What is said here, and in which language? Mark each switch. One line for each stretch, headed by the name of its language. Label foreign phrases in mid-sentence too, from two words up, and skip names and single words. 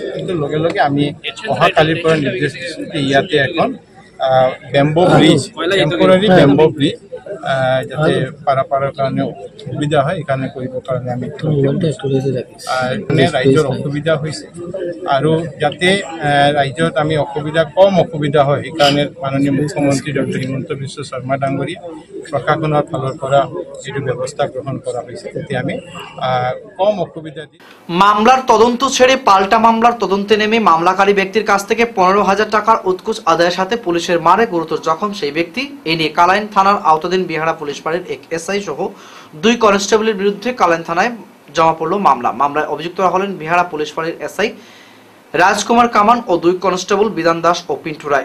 Assamese: কিন্তু লগে লগে আমি অহাকালিৰ পৰা নিৰ্দেশ দিছোঁ যে ইয়াতে এখন
English: bamboo bridge, temporary bamboo bridge
Assamese: যাতে পাৰাপাৰৰ কাৰণে সুবিধা হয়, সেইকাৰণে কৰিবৰ কাৰণে আমি ৰাইজৰ অসুবিধা হৈছে আৰু যাতে ৰাইজত আমি কম অসুবিধা হয়, সেইকাৰণে মাননীয় মুখ্যমন্ত্ৰী ডক্টৰ হিমন্ত বিশ্ব শৰ্মা ডাঙৰীয়া প্ৰশাসনৰ ফালৰ পৰা যিটো ব্যৱস্থা গ্ৰহণ কৰা হৈছে যাতে আমি কম অসুবিধা দিই।
Bangla: মামলার তদন্ত ছেড়ে পাল্টা মামলার তদন্তে নেমে মামলাকারী ব্যক্তির কাছ থেকে 15,000 টাকার উৎকোচ আদায়ের সাথে পুলিশের মারে গুরুতর জখম সেই ব্যক্তি। এ নিয়ে কালাইন থানার আওতাধীন বিহারা পুলিশ ফাঁড়ির এক SI সহ 2 কনস্টেবলের বিরুদ্ধে কালাইন থানায় জমা পড়ল মামলা। মামলায় অভিযুক্তরা হলেন বিহারা পুলিশ ফাঁড়ির SI রাজকুমার কামান ও 2 কনস্টেবল বিধান দাস ও পিন্টু রায়।